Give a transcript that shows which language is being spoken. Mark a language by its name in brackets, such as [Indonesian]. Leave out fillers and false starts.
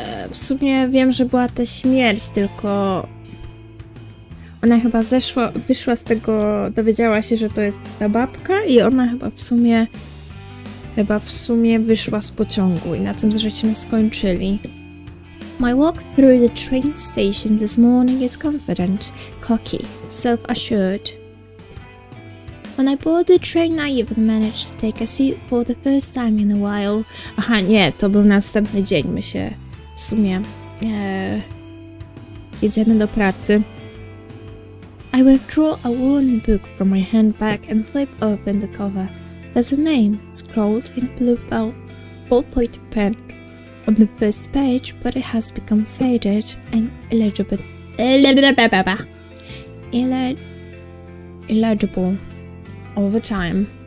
[Polish] W sumie wiem, że była ta śmierć, tylko ona chyba wyszła z tego, dowiedziała się, że to jest ta babka i ona chyba w sumie wyszła z pociągu i na tym żeśmy skończyli. [English] My walk through the train station this morning is confident, cocky, self-assured. When I board the train, I even managed to take a seat for the first time in a while. [Polish] Aha, nie, to był następny dzień. My się w sumie jedziemy do pracy. [English] I withdraw a worn book from my handbag and flip open the cover. There's a name scrawled in blue ballpoint pen on the first page, but it has become faded and illegible over time.